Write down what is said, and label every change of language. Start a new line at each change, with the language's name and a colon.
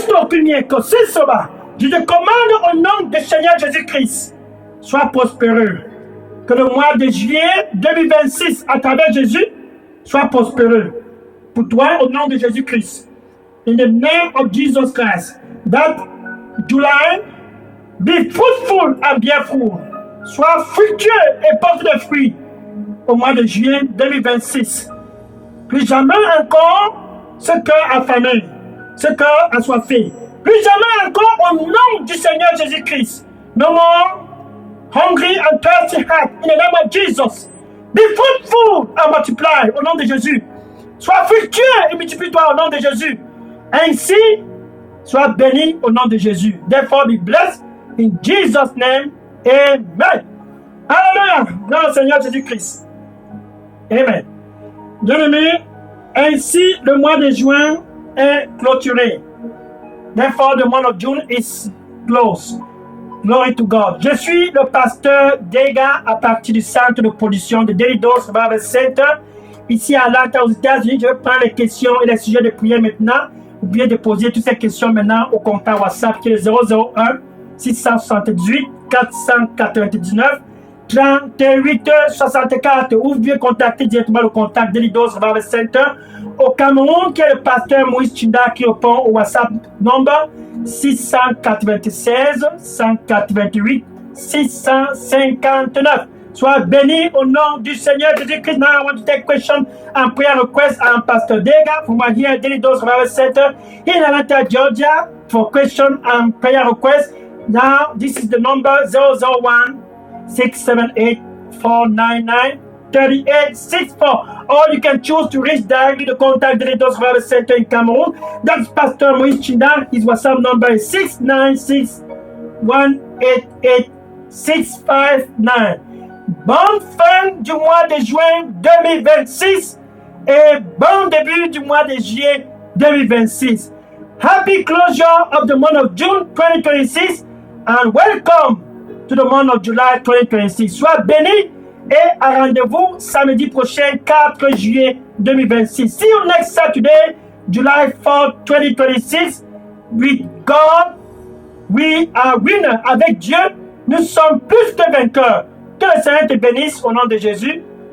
French: Je te commande au nom du Seigneur Jésus-Christ, sois prospéreux. Que le mois de juillet 2026, à travers Jésus, soit prospéreux. Pour toi, au nom de Jésus-Christ.
English: In the name of Jesus Christ. That July, be fruitful and bear fruit.
French: Sois fructueux et porte des fruits. Au mois de juillet 2026. Plus jamais encore, ce cœur affamé, ce cœur assoiffé. Plus jamais encore, au nom du Seigneur Jésus-Christ.
English: No more hungry and thirsty heart, in the name of Jesus. Be fruitful and multiply,
French: au nom de Jésus. Sois fructueux et multiplie-toi au nom de Jésus. Ainsi, sois béni au nom de Jésus.
English: Therefore, be blessed in Jesus' name.
French: Amen. Alléluia. Dans le Seigneur Jésus-Christ. Amen. Bien-aimés, ainsi le mois de juin est clôturé.
English: Therefore, the month of June is closed. Glory to God.
French: Je suis le pasteur Dega à partir du centre de production de Daily Dose Bible Center, ici à Atlanta, aux États-Unis. Je vais prendre les questions et les sujets de prière maintenant. Vous pouvez déposer toutes ces questions maintenant au contact WhatsApp qui est le 001 678 499 38 64. Ou vous pouvez contacter directement le contact Daily Dose Bible Center au Cameroun, qui est le pasteur Moïse Chinda qui répond au WhatsApp number 696 188 659. Sois béni au nom du Seigneur Jésus-Christ.
English: Now I want to take question and prayer request. I'm Pastor Dega from here at Daily Dose Bible Center in Atlanta, Georgia, for question and prayer request. Now this is the number 001 678 499 3864. Or you can choose to reach directly the contact Daily Dose Bible Center in Cameroon. That's Pastor Moïse Chinda. His WhatsApp number is 696 188 659.
French: Bonne fin du mois de juin 2026 et bon début du mois de juillet 2026.
English: Happy closure of the month of June 2026 and welcome to the month of July 2026.
French: Sois béni et à rendez-vous samedi prochain 4 juillet 2026.
English: See you next Saturday, July 4, 2026. With God, we are winners.
French: Avec Dieu, nous sommes plus que vainqueurs. Que le Seigneur te bénisse au nom de Jésus.